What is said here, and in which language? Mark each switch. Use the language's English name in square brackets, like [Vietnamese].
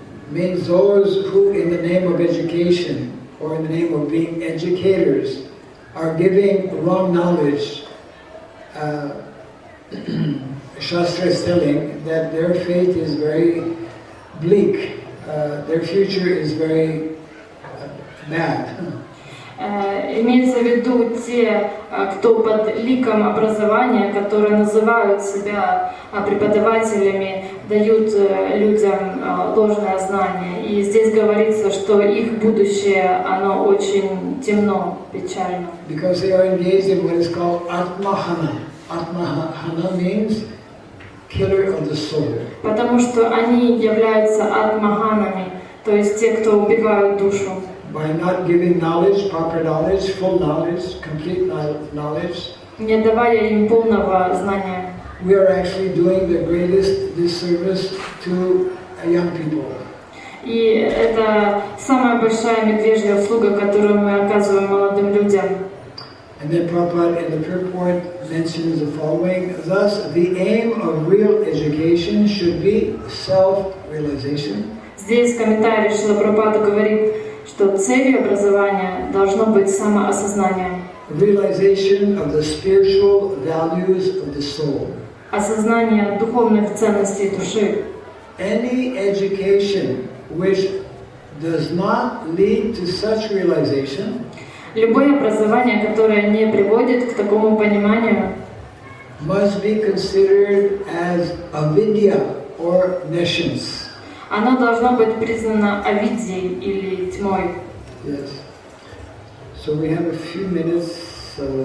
[English] Means those who, in the name of education or in the name of being educators, are giving wrong knowledge. Shastra is telling that their fate is very bleak, their future is very bad. [Russian] Имеется в виду те, кто под ликом образования, которые называют себя преподавателями, дают людям ложное знание. И здесь говорится, что их будущее, оно очень темно, печально. [English] Because they are engaged in what is called Atmahana. Atmahana means killer of the soul. [Russian] Потому что они являются атмаханами, то есть те, кто убивают душу. [English] By not giving knowledge, proper knowledge, full knowledge, complete knowledge, [Russian] не давая им полного знания. [English] We are actually doing the greatest disservice to young people. [Russian] И это самая большая медвежья услуга, которую мы оказываем молодым людям. [English] And then Prabhupada in the purport mentions the following: thus, the aim of real education should be self-realization. [Russian] Здесь в комментарии Шрила Прабхупада говорит, что целью образования должно быть самоосознание. [English] Realization of the spiritual values of the soul. [Russian] Осознание духовных ценностей души. [English] Any education which does not lead to such realization, [Russian] любое образование, которое не приводит к такому пониманию, [English] must be considered as avidya or nescience. [Russian] оно должно быть признано авидьей или тьмой. [English] Yes. So we have a few minutes